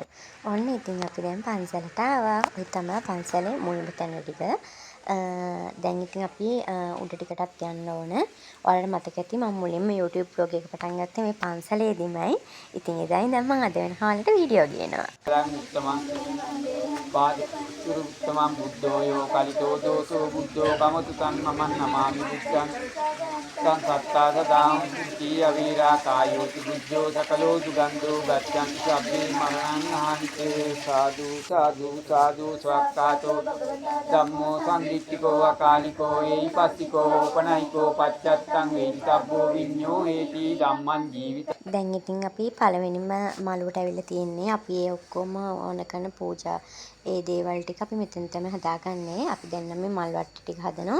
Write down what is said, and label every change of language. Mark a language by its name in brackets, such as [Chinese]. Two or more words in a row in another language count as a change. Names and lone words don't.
[Sinhala] ඔන්න ඉතින් අපි දැන් පන්සලට ආවා. ඔය තමයි පන්සලේ මුල්ම තැන ටික. දැන් ඉතින් අපි උඩ ටිකටත් යන්න ඕන. ඔයාලට මතක ඇති මම මුලින්ම YouTube vlog එක පටන් ගත්තේ මේ පන්සලේදීමයි. ඉතින් එදා ඉඳන් මම අද වෙනකන් ඔයාලට වීඩියෝ ගේනවා. [Pali] පාදිතුරු උත්තමං බුද්ධෝ යෝ කලිතෝ දෝසෝ බුද්ධෝ කමතු තන් මමන් නමාමි බුද්ධං තං සත්තා සදාං කී අවීරා කායෝති බුද්ධෝ සකලෝ සුගන්ධෝ ගච්ඡන්ති සබ්බේ මරණං අහන්තේ සාදු සාදු සාදු ස්වක්කාතෝ ධම්මෝ සම්දිත්තිකෝ අකාලිකෝ ඒයිපස්සිකෝ උපනයිකෝ පච්චත්තං වේදිතබ්බෝ විඤ්ඤෝ හේති ධම්මං ජීවිත. [Sinhala] දැන් ඉතින් අපි පළවෙනිම මළුවට ඇවිල්ලා තියෙන්නේ. අපි ඒ ඔක්කොම ඕන කරන පූජා ඒ දේවල් ටික අපි මෙතන තමයි හදාගන්නේ. අපි දැන් නම් මේ මල් වට්ට ටික හදනවා.